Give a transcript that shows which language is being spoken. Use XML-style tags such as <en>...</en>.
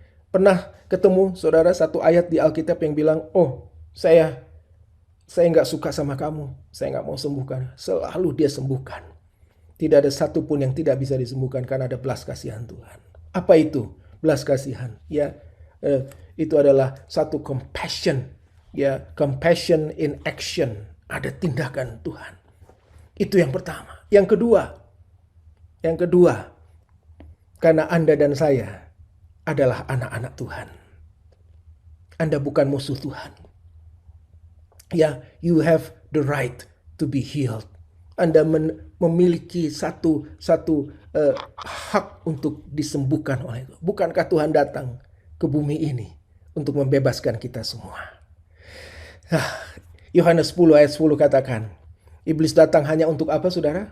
<id>Pernah ketemu saudara satu ayat di Alkitab yang bilang, oh saya gak suka sama kamu, saya gak mau sembuhkan. Selalu dia sembuhkan. Tidak ada satu pun yang tidak bisa disembuhkan karena ada belas kasihan Tuhan. Apa itu belas kasihan? Ya, itu adalah satu compassion.</id> <en>Ya, compassion in action.</en> <id>Ada tindakan Tuhan. Itu yang pertama. Yang kedua, karena Anda dan saya adalah anak-anak Tuhan. Anda bukan musuh Tuhan.</id> <en>Ya, you have the right to be healed.</en> <id>Anda memiliki satu hak untuk disembuhkan oleh Tuhan. Bukankah Tuhan datang ke bumi ini untuk membebaskan kita semua? Yohanes 10 ayat 10 katakan, iblis datang hanya untuk apa saudara?</id>